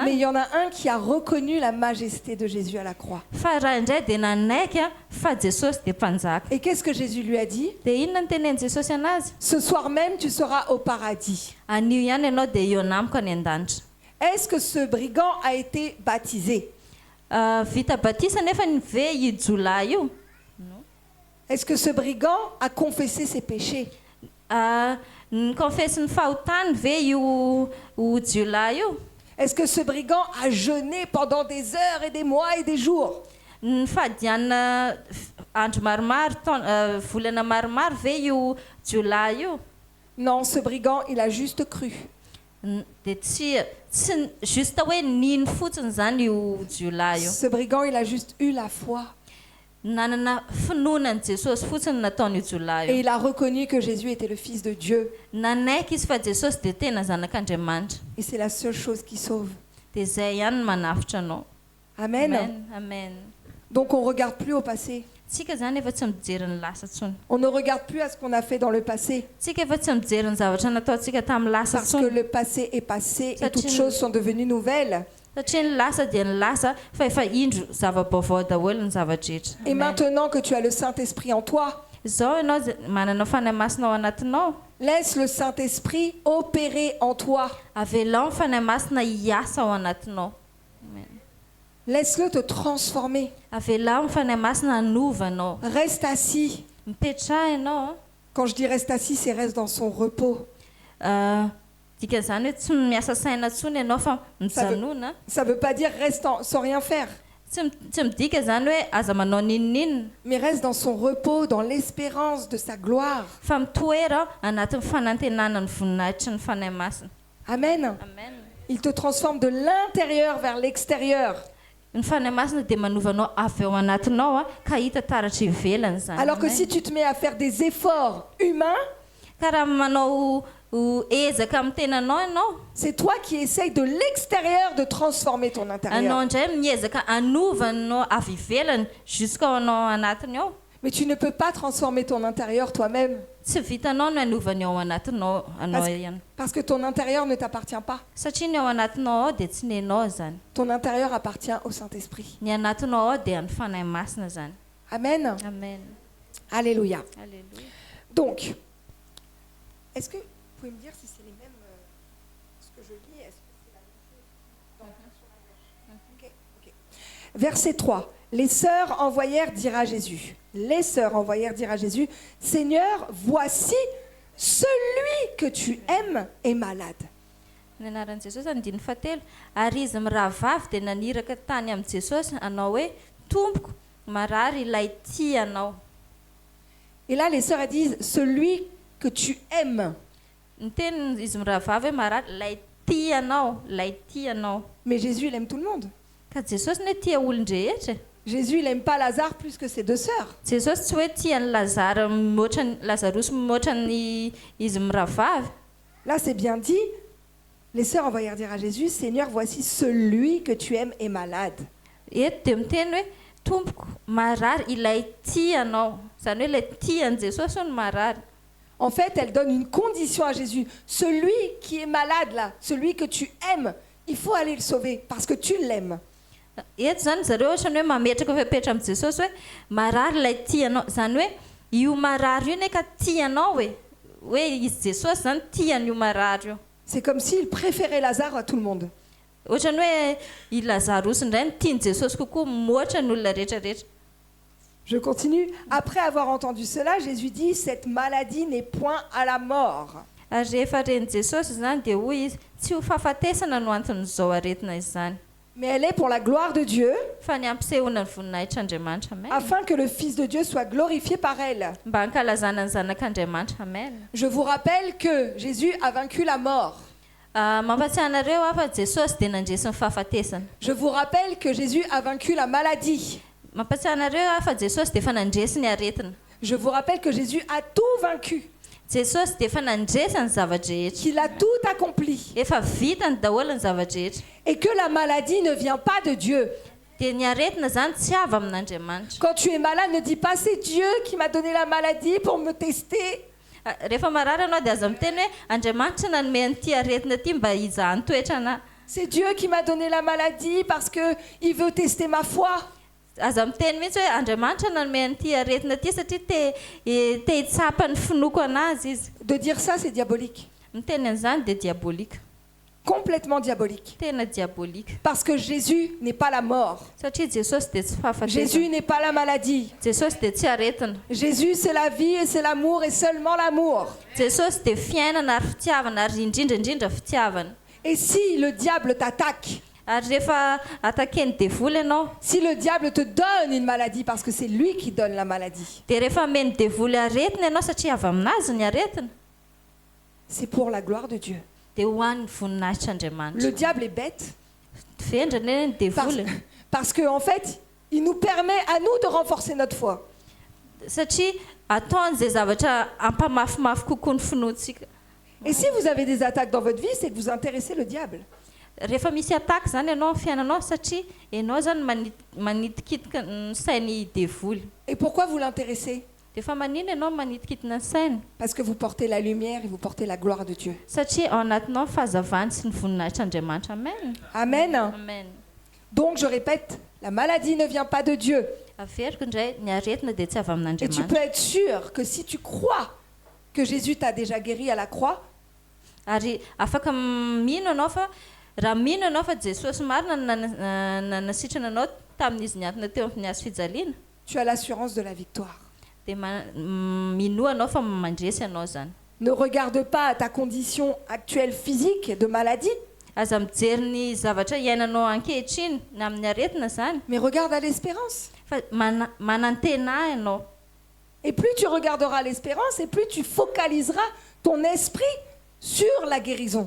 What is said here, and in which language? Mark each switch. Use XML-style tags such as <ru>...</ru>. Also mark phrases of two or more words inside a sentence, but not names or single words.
<fr>Mais il y en a un qui a reconnu la majesté de Jésus à la croix.</fr> <mg>Fa raha indray dia nanaiky fa Jesosy dia mpanjaka.</mg> <fr>Et qu'est-ce que Jésus lui a dit?</fr> <mg>Dia inona ny tenen'i Jesosy anazy?</mg> <fr>Ce soir même, tu seras au paradis.</fr> <mg>Anio ihany ianao dia eo anamiko any an-danitra.</mg> <fr>Est-ce que ce brigand a été baptisé?</fr> <mg>Vita batisa nefa ny ve io jolahy io?</mg> <fr>Est-ce que ce brigand a confessé ses péchés?</fr> <mg>Confesse ny fahotany ve io jolahy io?</mg> <fr>Est-ce que ce brigand a jeûné pendant des heures et des mois et des jours?</fr> <mg>Ny fadiana andro maromaro volana maromaro ve io jolahy io?</mg> <fr>Non, ce brigand, il a juste cru.</fr> <mg>Dia tsy juste hoe nino fotsiny zany io jolahy io.</mg> <fr>Ce brigand, il a juste eu la foi.</fr> <mg>Nanana finoana Jesosy fotsiny nataony io jolahy io.</mg> <fr>Et il a reconnu que Jésus était le Fils de Dieu.</fr> <mg>Nanaiky izy fa Jesosy dia tena zanak'Andriamanitra.</mg> <fr>Et c'est la seule chose qui sauve.</fr> <mg>Dia izay ihany no manafitra anao. Amen. Amen. Amen.</mg> <fr>Donc on ne regarde plus au passé.</fr> <mg>Tsika zany efa tsy mijery ny lasa intsony.</mg> <fr>On ne regarde plus à ce qu'on a fait dans le passé.</fr> <mg>Tsika efa tsy mijery ny zavatra nataontsika tamin'ny lasa</mg> <fr>Parce que</fr> <mg>intsony.</mg> <fr>le passé est passé et Ça toutes tient- choses sont devenues nouvelles.</fr> <mg>Satria ny lasa dia ny lasa fa efa indro zava-baovao daholo ny zavadrehetra.</mg> <fr>Et Amen. maintenant que tu as le Saint-Esprit en toi,</fr> <mg>Izao ianao manana fanahy-masina ao anatinao.</mg> <fr>laisse le Saint-Esprit opérer en toi.</fr> <mg>Avelao ny fanahy-masina hiasa ao anatinao. Amen.</mg> <fr>Laisse-le te transformer.</fr> <mg>Avelao ny fanahy-masina hanovanao.</mg> <fr>Reste assis.</fr> <mg>Mipetraha ianao.</mg> <fr>Quand je dis reste assis, c'est reste dans son repos.</fr> <mg>Dikan'izany hoe tsy miasa saina intsony ianao fa mijanona.</mg> <fr>Ça ne veut pas dire reste sans rien faire,</fr> <mg>Tsy midika zany hoe aza manao ninninina.</mg> <fr>mais reste dans son repos, dans l'espérance de sa gloire.</fr> <mg>Fa mitoera anatin'ny fanantenana ny voninahitry ny fanahy-masina. Amen. Amen.</mg> <fr>Il te transforme de l'intérieur vers l'extérieur.</fr> <mg>Ny fanahy-masina dia manovanao avy ao anatinao ka hita taratra ivelany zany.</mg> <fr>Alors que Amen. si tu te mets à faire des efforts humains,</fr> <mg>Ka raha manao ho ezaka amin'ny tenanao ianao.</mg> <fr>C'est toi qui essayes de l'extérieur de transformer ton</fr> <mg>Anao</mg> <fr>intérieur.</fr> <mg>indray miezaka anovanao avy ivelany jusqu'au anao anatiny ao.</mg> <fr>Mais tu ne peux pas transformer ton intérieur toi-même</fr> <mg>Tsy vitanao no anovany ao anatinao anao ihany.</mg> <fr>parce que ton intérieur ne t'appartient pas.</fr> <mg>Satria ny ao anatinao ao dia tsy nenao zany.</mg> <fr>Ton intérieur appartient au Saint-Esprit.</fr> <mg>Ny anatinao ao dia ny fanahy masina zany. Amen. Amen. Alléluia. Alléluia.</mg> <fr>Donc, est-ce que vous pouvez me dire si c'est les mêmes ce que je lis, est-ce que c'est la même chose dans la version à gauche? Ok. Verset 3. Les sœurs envoyèrent dire à Jésus. Les sœurs envoyèrent dire à Jésus, Seigneur, voici celui que tu aimes est malade.</fr> <mg>Ny anaran'i Jesosy andiny fahatelo ary izy mirahavavy dia naniraka tany amin'i Jesosy anao hoe tompoko marary ilay tianao.</mg> <fr>Et là, les sœurs elles disent, celui que tu aimes.</fr> <mg>Ny teny izy mirahavavy hoe marary ilay tianao.</mg> <fr>Mais Jésus, il aime tout le monde.</fr> <mg>Ka Jesosy ny hoe tia olon-drehetra.</mg> <fr>Jésus, il n'aime pas Lazare plus que ses deux sœurs.</fr> <mg>Jesosy tsy hoe tia ny Lazarosy mihoatra ny izy mirahavavy.</mg> <fr>Là, c'est bien dit. Les sœurs envoyèrent dire à Jésus, Seigneur, voici celui que tu aimes est malade.</fr> <mg>Eto dia miteny hoe tompoko marary ilay tianao. Zany hoe ilay tian'i Jesosy no marary.</mg> <fr>En fait, elle donne une condition à Jésus. Celui qui est malade là, celui que tu aimes, il faut aller le sauver parce que tu l'aimes.</fr> <mg>Eto zany zareo ohatrany hoe mametraka fepetra amin'ny Jesosy hoe marary ilay tianao. Zany hoe io marary io neka tianao hoe izy Jesosy zany tiany io marary io.</mg> <fr>C'est comme s'il préférait Lazare à tout le monde.</fr> <mg>Ohatrany hoe i Lazarosy indray ny tiany Jesosy kokoa mihoatra ny olona rehetrarehetra.</mg> <fr>Je continue. Après avoir entendu cela, Jésus dit, cette maladie n'est point à la mort.</fr> <mg>Ary rehefa reny Jesosy zany dia hoy izy tsy ho fahafatesana no anton'izao aretina izany.</mg> <fr>Mais elle est pour la gloire de Dieu,</fr> <mg>Fa ny ampisehoana ny voninahitr'Andriamanitra. Amen.</mg> <fr>afin que le Fils de Dieu soit glorifié par elle.</fr> <mg>Mba hankalazana ny zanak'Andriamanitra. Amen.</mg> <fr>Je vous rappelle que Jésus a vaincu la mort.</fr> <mg>Mampatsiahy anareo fa Jesosy dia nandresy ny fahafatesana.</mg> <fr>Je vous rappelle que Jésus a vaincu la maladie.</fr> <mg>Mampatsiahy anareo fa Jesosy dia efa nandresy ny aretina.</mg> <fr>Je vous rappelle que Jésus a tout vaincu,</fr> <mg>Jesosy dia efa nandresy ny zavadrehetra.</mg> <fr>qu'il a tout accompli,</fr> <mg>Efa vita ny daholo ny zavadrehetra.</mg> <fr>et que la maladie ne vient pas de Dieu.</fr> <mg>Dia ny aretina zany tsy avy amin'Andriamanitra.</mg> <fr>Quand tu es malade, ne dis pas c'est Dieu qui m'a donné la maladie pour me tester.</fr> <mg>Rehefa marary anao dia aza miteny hoe Andriamanitra nanome an'ity aretina ity mba hizaha ny toetra anahy.</mg> <fr>C'est Dieu qui m'a donné la maladie parce qu'il veut tester ma foi.</fr> <mg>Aza miteny mihitsy hoe Andriamanitra nanome an'ity aretina ity satria te hitsapa ny finoko anazy izy.</mg> <fr>De dire ça, c'est diabolique.</fr> <mg>Miteny an'izany dia diabolika.</mg> <fr>Complètement diabolique.</fr> <mg>Tena diabolika.</mg> <fr>Parce que Jésus n'est pas la mort.</fr> <mg>Satria Jesosy dia tsy fahafatesana.</mg> <fr>Jésus n'est pas la maladie.</fr> <mg>Jesosy dia tsy aretina.</mg> <fr>Jésus, c'est la vie et c'est l'amour et seulement l'amour.</fr> <mg>Jesosy dia fiainana ary fitiavana ary indrindraindrindra fitiavana.</mg> <fr>Et si le diable t'attaque,</fr> <mg>Ary rehefa atakeny devoly ianao,</mg> <fr>si le diable te donne une maladie, parce que c'est lui qui donne la maladie,</fr> <mg>dia rehefa ameny devoly aretina ianao satria avy aminazy ny aretina,</mg> <fr>c'est pour la gloire de Dieu.</fr> <mg>dia ho an'ny</mg> <fr>Le</fr> <mg>voninahitr'Andriamanitra.</mg> <fr>diable est bête</fr> <mg>Vendrana eny ny</mg> <fr>parce,</fr> <mg>devoly.</mg> <fr>parce qu'en fait, il nous permet à nous de renforcer notre foi.</fr> <mg>Satria ataony izay zavatra ampamafimafy kokoa ny finoantsika.</mg> <fr>Et si vous avez des attaques dans votre vie, c'est que vous intéressez le diable.</fr> <mg>Rehefa misy ataka zany ianao amin'ny fiainanao satria ianao zany manitikitika ny sainy devoly.</mg> <fr>Et pourquoi vous l'intéressez?</fr> <mg>Dia efa manino ianao manitikitina ny sainy?</mg> <fr>Parce que vous portez la lumière et vous portez la gloire de Dieu.</fr> <mg>Satria ao anatinao ny fahazavany sy ny voninahitr'Andriamanitra. Amen. Amen. Amen.</mg> <fr>Donc je répète, la maladie ne vient pas de Dieu.</fr> <mg>Averiko indray ny aretina dia tsy avy</mg> <fr>Et tu</fr> <mg>amin'Andriamanitra.</mg> <fr>peux être sûr que si tu crois que Jésus t'a déjà guéri à la croix,</fr> <mg>Ary afaka mino anao fa raha mino anao fa Jesosy marina nanasitrana anao tamin'izy niantona teo amin'ny hazo fijaliana,</mg> <fr>tu as l'assurance de la victoire.</fr> <mg>dia minoa anao fa mandresy anao zany.</mg> <fr>Ne regarde pas à ta condition actuelle physique de maladie,</fr> <mg>Aza mijery ny zavatra iainanao ankehitriny na amin'ny aretina zany,</mg> <fr>mais regarde à l'espérance.</fr> <mg>fa manantena ianao.</mg> <fr>Et plus tu regarderas l'espérance, et plus tu focaliseras ton esprit sur la guérison.</fr>